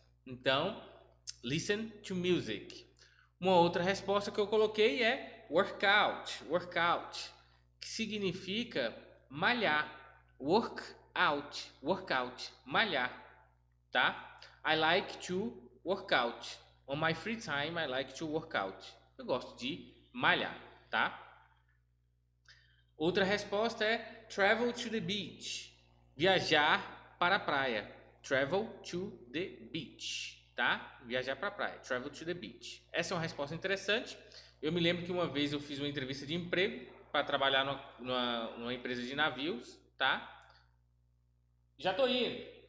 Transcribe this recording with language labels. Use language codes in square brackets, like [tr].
[en] Então, listen to music. [pt] Uma outra resposta que eu coloquei é workout, que significa malhar, workout, malhar, tá? [en] I like to work out. On my free time, I like to work out. [pt] Eu gosto de malhar, tá? Outra resposta é [en] travel to the beach, [pt] viajar para a praia. [en] Travel to the beach, tá? [pt] Viajar para a praia, [en] travel to the beach. [pt] Essa é uma resposta interessante. Eu me lembro que uma vez eu fiz uma entrevista de emprego para trabalhar numa empresa de navios, tá? Já tô indo.